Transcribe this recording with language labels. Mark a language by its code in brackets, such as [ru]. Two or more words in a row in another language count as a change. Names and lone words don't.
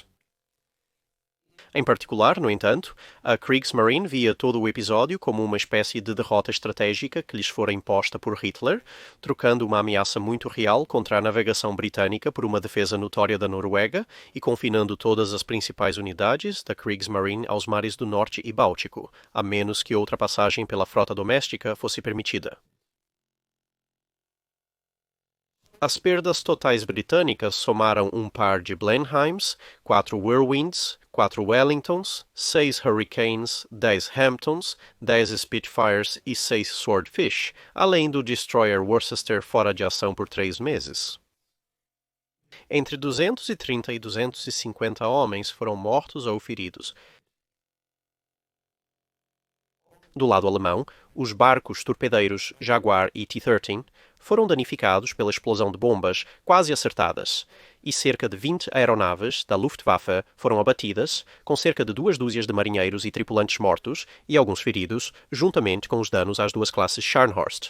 [pt] Em particular, no entanto, a Kriegsmarine via todo o episódio como uma espécie de derrota estratégica que lhes fora imposta por Hitler, trocando uma ameaça muito real contra a navegação britânica por uma defesa notória da Noruega e confinando todas as principais unidades da Kriegsmarine aos mares do Norte e Báltico, a menos que outra passagem pela frota doméstica fosse permitida. As perdas totais britânicas somaram um par de Blenheims, 4 Whirlwinds, 4 Wellingtons, 6 Hurricanes, 10 Hamptons, 10 Spitfires e 6 Swordfish, além do destroyer Worcester fora de ação por 3 meses. Entre 230 e 250 homens foram mortos ou feridos. Do lado alemão, os barcos torpedeiros Jaguar e T-13 foram danificados pela explosão de bombas quase acertadas, e cerca de 20 aeronaves da Luftwaffe foram abatidas, com cerca de 2 dúzias de marinheiros e tripulantes mortos e alguns feridos, juntamente com os danos às 2 classes Scharnhorst.